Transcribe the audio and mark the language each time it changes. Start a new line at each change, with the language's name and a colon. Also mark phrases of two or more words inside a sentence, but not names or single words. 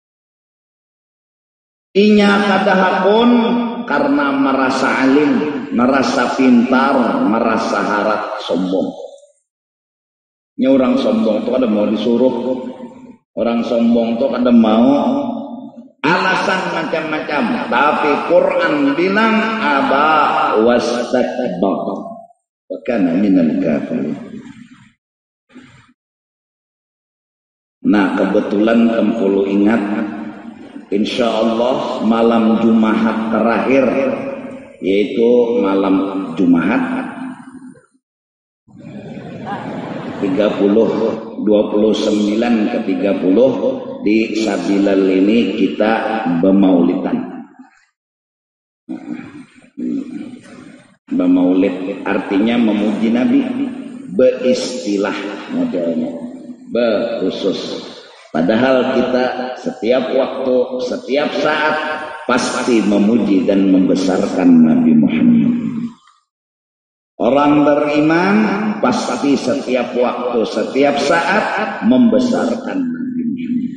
Banjar: Inya kadahapun karena merasa alim, merasa pintar, merasa harap, sombong. Ini orang sombong tuh kada mau disuruh, orang sombong tuh kada mau alasan macam-macam. Tapi Quran bilang
Arabic: أبى واستكبر وكان من الكافرين.
Indonesian: Nah, kebetulan Tempulu ingat,
Arabic: إن شاء الله
Indonesian: malam Jumat terakhir, yaitu malam Jumat 29 ke 30 di Sabilal ini kita bermaulidan. Bermaulid artinya memuji Nabi, beristilah modelnya, berkhusus. Padahal kita setiap waktu, setiap saat pasti memuji dan membesarkan Nabi Muhammad. Orang beriman pasti setiap waktu, setiap saat membesarkan Nabi Muhammad.